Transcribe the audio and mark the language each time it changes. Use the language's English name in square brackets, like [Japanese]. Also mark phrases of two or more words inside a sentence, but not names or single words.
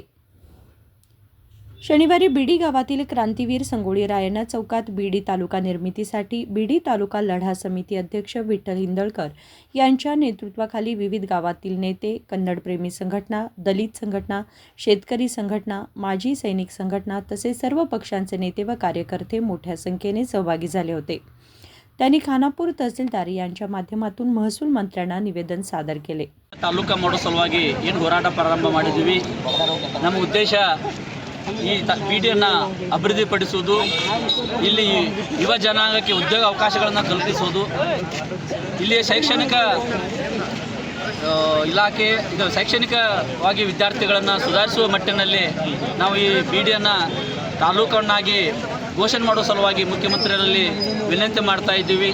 [Marathi] शनिवारी बीडी गावातील क्रांतीवीर संगोळी रायण्णा चौकात बीडी तालुका निर्मितीसाठी बीडी तालुका लढा समिती अध्यक्ष विठ्ठल हिंदळकर यांच्या नेतृत्वाखाली विविध गावातील नेते, कन्नडप्रेमी संघटना, दलित संघटना, शेतकरी संघटना, माजी सैनिक संघटना तसेच सर्व पक्षांचे नेते व कार्यकर्ते मोठ्या संख्येने सहभागी झाले होते. त्यांनी खानापूर तहसीलदार यांच्या माध्यमातून महसूल मंत्र्यांना निवेदन सादर केले. [Kannada] ತಾಲೂಕು ಮಾಡೋ ಸಲುವಾಗಿ ಏನು ಹೋರಾಟ ಪ್ರಾರಂಭ ಮಾಡಿದ್ದೀವಿ. ನಮ್ಮ ಉದ್ದೇಶ ಈ ಬೀಡಿಯನ್ನು ಅಭಿವೃದ್ಧಿಪಡಿಸುವುದು, ಇಲ್ಲಿ ಯುವ ಜನಾಂಗಕ್ಕೆ ಉದ್ಯೋಗ ಅವಕಾಶಗಳನ್ನು ಕಲ್ಪಿಸುವುದು, ಇಲ್ಲಿ ಶೈಕ್ಷಣಿಕ ಇಲಾಖೆ ಶೈಕ್ಷಣಿಕವಾಗಿ ವಿದ್ಯಾರ್ಥಿಗಳನ್ನು ಸುಧಾರಿಸುವ ಮಟ್ಟಿನಲ್ಲಿ ನಾವು ಈ ಬೀಡಿಯನ್ನು ತಾಲೂಕನ್ನಾಗಿ ಘೋಷಣೆ ಮಾಡುವ ಸಲುವಾಗಿ ಮುಖ್ಯಮಂತ್ರಿಗಳಲ್ಲಿ ವಿನಂತಿ ಮಾಡ್ತಾ ಇದ್ದೀವಿ.